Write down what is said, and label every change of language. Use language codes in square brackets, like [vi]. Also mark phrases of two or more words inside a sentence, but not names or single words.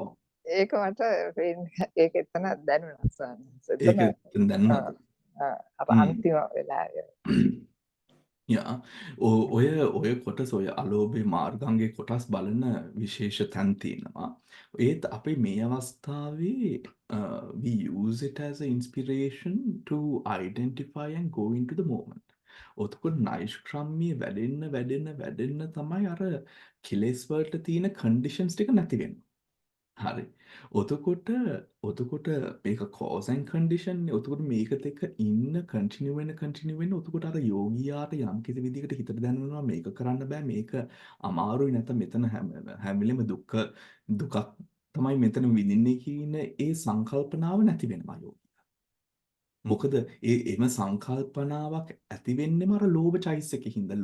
[si] ඒක මට ඒක එතන දැනුණා සන්නහස. ඒක දැනුණාද? අප අන්තිම වෙලාවේ. යා ඔය කොටස ඔය අලෝභේ මාර්ගාංගයේ කොටස් බලන විශේෂ තැන් තියෙනවා. ඒත් අපි මේ අවස්ථාවේ [en] we use it as an inspiration to identify and go into the moment. [si] ඔතකොට නෛෂ්ක්‍රම්‍ය වැඩෙන්න තමයි අර කෙලෙස් වලට තියෙන conditions ටික නැති වෙන්නේ. හරි. එතකොට මේක [en] cause and condition [si] නේ. එතකොට මේකත් එක්ක ඉන්න continue වෙන්න එතකොට අර යෝගියාට යම් කිසි විදිහකට හිතට දැනෙනවා මේක කරන්න බෑ මේක අමාරුයි නැත්නම් මෙතන හැම වෙලෙම දුකක් තමයි මෙතන විඳින්නේ කියන ඒ සංකල්පනාව නැති වෙනවා යෝගියා. මොකද එම සංකල්පනාවක් ඇති වෙන්නේම අර ලෝභ චෛතසිකේ හින්දා.